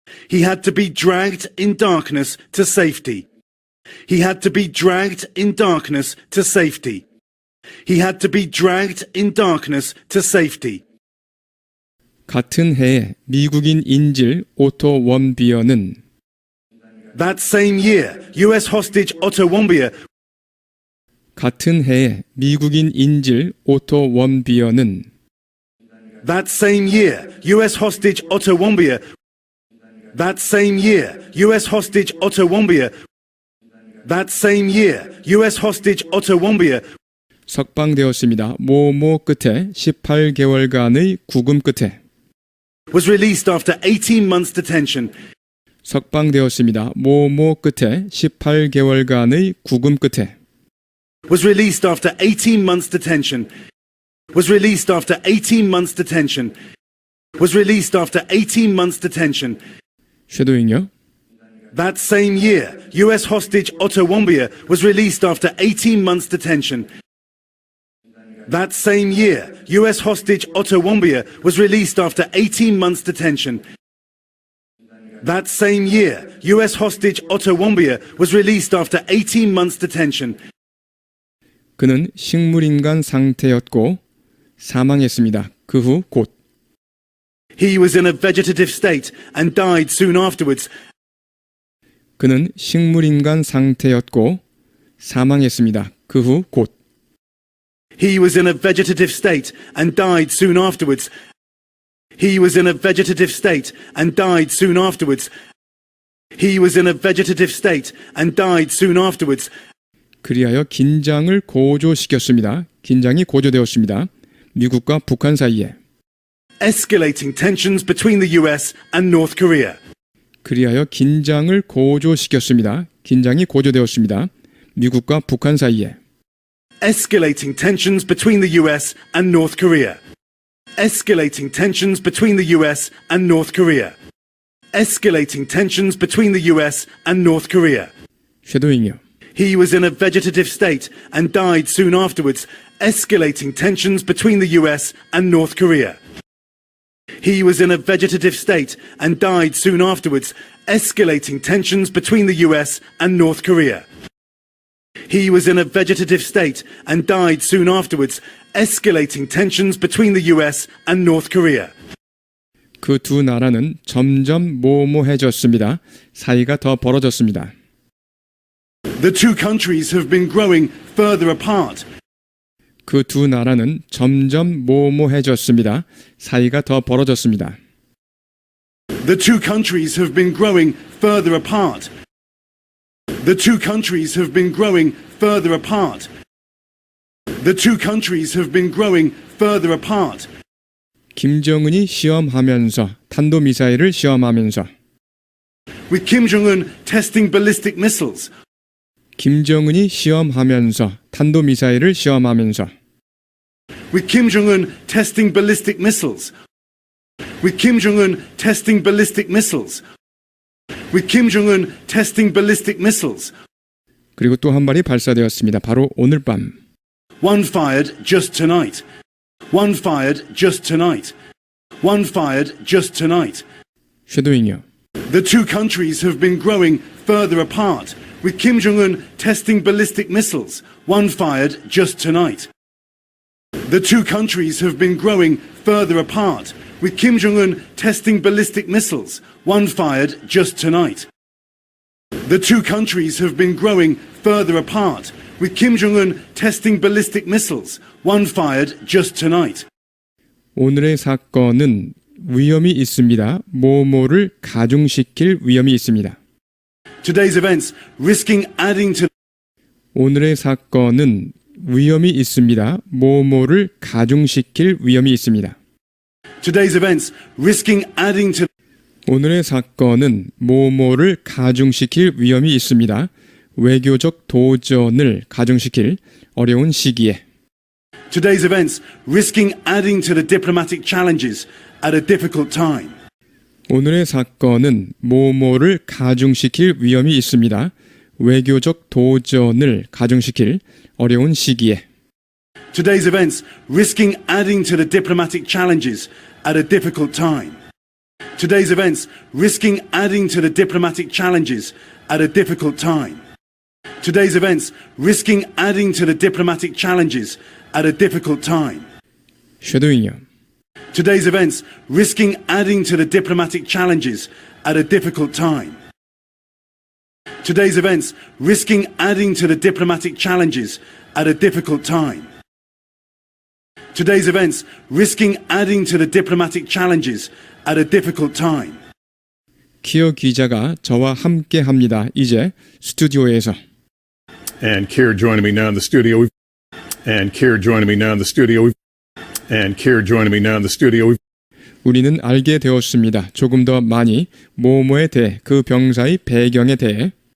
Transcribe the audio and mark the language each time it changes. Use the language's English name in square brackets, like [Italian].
[English] He had to be dragged in darkness to safety. He had to be dragged in darkness to safety. He had to be dragged in darkness to safety. [Korean] 같은 해에 미국인 인질 오토 원비어는 [English] That same year, US hostage Otto Warmbier. [Korean] 같은 해에 미국인 인질 오토 원비어는 [English] That same year, US hostage Otto Warmbier. That same year, US hostage Otto Warmbier. That same year, US hostage Otto Warmbier. [Korean] 석방되었습니다. 끝에 18개월간의 구금 끝에 [English] Was released after 18 months detention. [Korean] 석방되었습니다. 끝에 18개월간의 구금 끝에 [English] Was released after 18 months detention. Was released after 18 months detention. Was released after 18 months detention. [Korean] 쉐도잉요. [English] That same year, US hostage Otto Warmbier was released after 18 months detention. That same year, US hostage Otto Warmbier was released after 18 months detention. That same year, US hostage Otto Warmbier was released after 18 months detention. [Korean] 그는 식물인간 상태였고 사망했습니다. 그 후 곧. [English] He was in a vegetative state and died soon afterwards. [Korean] 그는 식물인간 상태였고 사망했습니다. 그 후 곧. [English] He was in a vegetative state and died soon afterwards. He was in a vegetative state and died soon afterwards. He was in a vegetative state and died soon afterwards. [Korean] 그리하여 긴장을 고조시켰습니다. 긴장이 고조되었습니다. 미국과 북한 사이에. [English] Escalating tensions between the US and North Korea. [Korean] 그리하여 긴장을 고조시켰습니다. 긴장이 고조되었습니다. 미국과 북한 사이에. [English] Escalating tensions between the US and North Korea. Escalating tensions between the US and North Korea. Escalating tensions between the US and North Korea. [Korean] 쉐도잉이요. [English] He was in a vegetative state and died soon afterwards, escalating tensions between the US and North Korea. He was in a vegetative state and died soon afterwards, escalating tensions between the US and North Korea. He was in a vegetative state and died soon afterwards, escalating tensions between the US and North Korea. [Korean] 그 두 나라는 점점 모모해졌습니다. 사이가 더 벌어졌습니다. [English] The two countries have been growing further apart. [Korean] 그 두 나라는 점점 모모해졌습니다. 사이가 더 벌어졌습니다. [English] The two countries have been growing further apart. The two countries have been growing further apart. The two countries have been growing further apart. [Korean] 김정은이 시험하면서 탄도미사일을 시험하면서 [English] With Kim Jong-un testing ballistic missiles. [Korean] 김정은이 시험하면서 탄도미사일을 시험하면서 [English] With Kim Jong-un testing ballistic missiles. With Kim Jong-un testing ballistic missiles. With Kim Jong-un testing ballistic missiles. [Korean] 그리고 또 한 발이 발사되었습니다. 바로 오늘 밤. [English] One fired just tonight. One fired just tonight. One fired just tonight. [Korean] 쉐도잉이요. [English] The two countries have been growing further apart, with Kim Jong-un testing ballistic missiles, one fired just tonight. The two countries have been growing further apart, with Kim Jong-un testing ballistic missiles, one fired just tonight. The two countries have been growing further apart, with Kim Jong-un testing ballistic missiles, one fired just tonight. [Korean] 오늘의 사건은 위험이 있습니다. 모모를 가중시킬 위험이 있습니다. [English] Today's events risking adding to [Korean] 오늘의 사건은 위험이 있습니다. 모모를 가중시킬 위험이 있습니다. [English] Today's events risking adding to [Korean] 오늘의 사건은 모모를 가중시킬 위험이 있습니다. 외교적 도전을 가중시킬 어려운 시기에. [English] Today's events risking adding to the diplomatic challenges at a difficult time. [Korean] 오늘의 사건은 모모를 가중시킬 위험이 있습니다. 외교적 도전을 가중시킬 어려운 시기에. [English] Today's events risking adding to the diplomatic challenges at a difficult time. Today's events risking adding to the diplomatic challenges at a difficult time. Today's events risking adding to the diplomatic challenges at a difficult time. [Korean] 쉐도잉이요. [English] Today's events risking adding to the diplomatic challenges at a difficult time. Today's events risking adding to the diplomatic challenges at a difficult time. Today's events risking adding to the diplomatic challenges at a difficult time. [Korean] 키어 기자가 저와 함께 합니다. 이제 스튜디오에서. [English] And Keir joining me now in the studio. And Keir joining me now in the studio. And Keir joining me now in the studio. [Korean] 우리는 알게 되었습니다. 조금 더 많이 모모에 대해 그 병사의 배경에 대해